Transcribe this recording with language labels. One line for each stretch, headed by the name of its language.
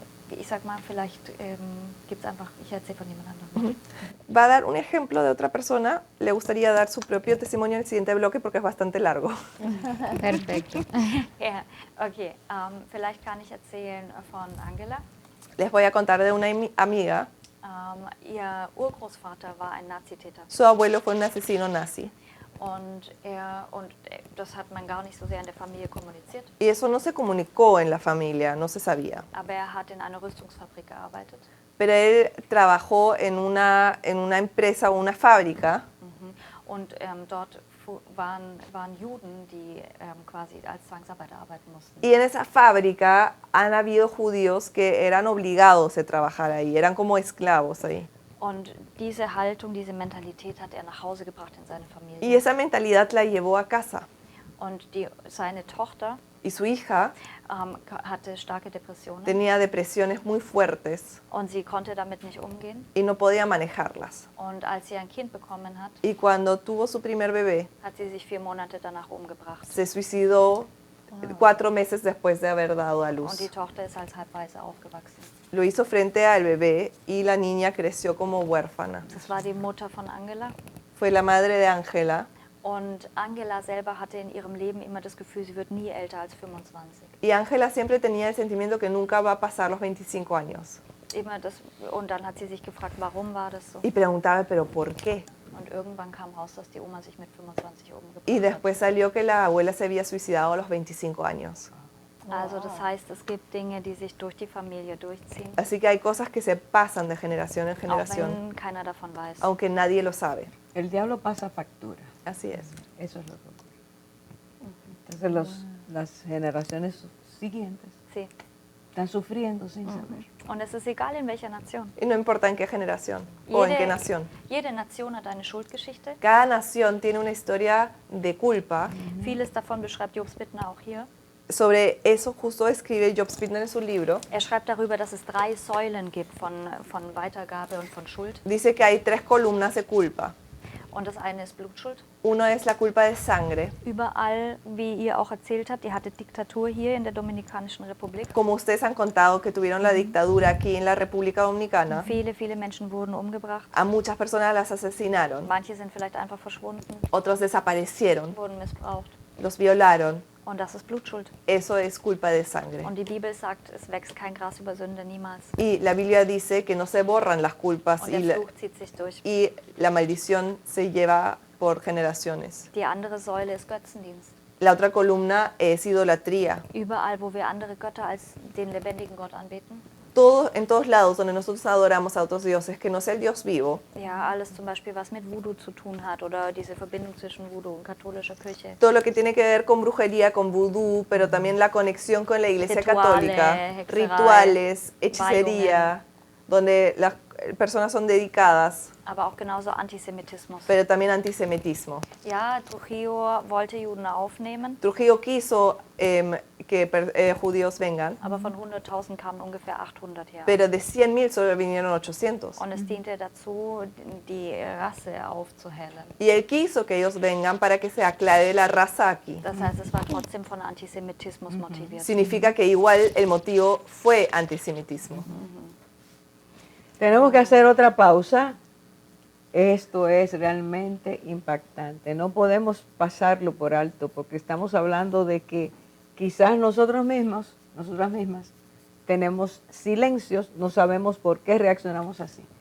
German: Ich sag mal, vielleicht gibt es einfach, ich erzähle von jemand anderem.
Spanish: Va a dar un ejemplo de otra persona. Le gustaría dar su propio testimonio en el siguiente bloque porque es bastante largo. Perfecto.
German: Ja, okay, vielleicht kann ich erzählen von Angela.
Spanish: Les voy a contar de una amiga.
German: Ihr Urgroßvater war ein Nazitäter.
Spanish: Su abuelo fue un asesino nazi.
German: Und das hat man gar nicht so sehr in der Familie kommuniziert.
Spanish: Y eso no se comunicó en la familia, no se sabía.
German: Aber hat in einer Rüstungsfabrik gearbeitet.
Spanish: Pero él trabajó en una empresa o una fábrica.
German: Und dort waren Juden, die quasi als Zwangsarbeiter arbeiten mussten.
Spanish: Y en esa fábrica han habido judíos que eran obligados a trabajar ahí, eran como esclavos ahí.
German: Und diese Haltung, diese Mentalität hat nach Hause gebracht in seine Familie.
Spanish: Y esa mentalidad la llevó a casa.
German: Und seine Tochter
Spanish: Y su hija
German: hatte starke Depressionen.
Spanish: tenía depresiones muy fuertes
German: Und sie konnte damit nicht umgehen.
Spanish: y no podía manejarlas.
German: Und als sie ein Kind bekommen hat,
Spanish: Y cuando tuvo su primer bebé,
German: hat sie sich 4 Monate danach umgebracht.
Spanish: se suicidó 4 meses después de haber dado a
German: Und
Spanish: luz.
German: die Tochter ist als Halbwaise aufgewachsen.
Spanish: Lo hizo frente al bebé y la niña creció como huérfana.
German: Das war die Mutter von Angela.
Spanish: Fue la madre de Ángela
German: Und Angela selber hatte in ihrem Leben immer das Gefühl, sie wird nie älter als 25.
Spanish: y Ángela siempre tenía el sentimiento que nunca va a pasar los 25 años.
German: Immer das, und dann hat sie sich gefragt, warum war das so?
Spanish: Y preguntaba, ¿pero por qué?
German: Und irgendwann kam raus, dass die Oma sich mit 25 umgebracht
Spanish: Y
German: hat.
Spanish: después salió que la abuela se había suicidado a los 25 años.
German: Also das heißt, es gibt Dinge, die sich durch die Familie durchziehen,
Spanish: Así que hay cosas que se pasan de generación en
German: auch
Spanish: generación,
German: wenn keiner davon weiß.
Spanish: aunque nadie lo sabe. El diablo pasa factura. Así es. Eso es lo que ocurre. Entonces las generaciones siguientes Sí. están sufriendo sin saber.
German: Und es ist egal, in welcher Nation.
Spanish: Y no importa en qué generación o en qué nación.
German: Jede Nation hat eine Schuldgeschichte.
Spanish: Cada nación tiene una historia de culpa.
German: Vieles davon beschreibt Jobs Bittner auch hier.
Spanish: Sobre eso justo escribe Job Spitner en su libro.
German: Er schreibt darüber, dass es 3 Säulen gibt von Weitergabe und von Schuld.
Spanish: Dice que hay 3 columnas de culpa.
German: Und das eine ist Blutschuld.
Spanish: Uno es la culpa de sangre.
German: Überall, wie ihr auch erzählt habt, ihr hattet Diktatur hier in der Dominikanischen Republik.
Spanish: Como ustedes han contado que tuvieron la dictadura aquí en la República Dominicana,
German: Viele Menschen wurden umgebracht.
Spanish: a muchas personas las asesinaron,
German: Manche sind vielleicht einfach verschwunden,
Spanish: otros desaparecieron,
German: wurden missbraucht.
Spanish: los violaron.
German: Und das ist Blutschuld.
Spanish: Eso es culpa de sangre.
German: Und die Bibel sagt, es wächst kein Gras über Sünde, niemals.
Spanish: Y la Biblia dice que no se borran las culpas
German: Und
Spanish: y
German: der
Spanish: la,
German: Fluch zieht sich durch.
Spanish: y la maldición se lleva por generaciones.
German: Die andere Säule ist Götzendienst.
Spanish: La otra columna es idolatría.
German: Überall, wo wir andere Götter als den lebendigen Gott anbeten.
Spanish: En todos lados donde nosotros adoramos a otros dioses, que no sea el Dios vivo,
German: Ja, alles zum Beispiel, was mit Voodoo zu tun hat oder diese Verbindung zwischen Voodoo und katholischer Kirche.
Spanish: todo lo que tiene que ver con brujería, con vudú, pero también la conexión con la Iglesia Rituales, Católica,
German: hexerei,
Spanish: rituales, hechicería, donde las personas son dedicadas,
German: Aber auch genauso Antisemitismus.
Spanish: pero también antisemitismo.
German: Ja, Trujillo wollte Juden aufnehmen,
Spanish: Trujillo quiso que judíos vengan,
German: aber von 100.000 kamen ungefähr 800 her.
Spanish: pero de 100.000 solo vinieron 800.
German: Und es diente dazu, die Rasse aufzuhellen.
Spanish: Y él quiso que ellos vengan para que se aclare la raza aquí.
German: Das heißt, es war trotzdem von Antisemitismus motiviert.
Spanish: Significa que igual el motivo fue antisemitismo. Tenemos que hacer otra pausa. Esto es realmente impactante. No podemos pasarlo por alto porque estamos hablando de que quizás nosotros mismos, nosotras mismas, tenemos silencios, no sabemos por qué reaccionamos así.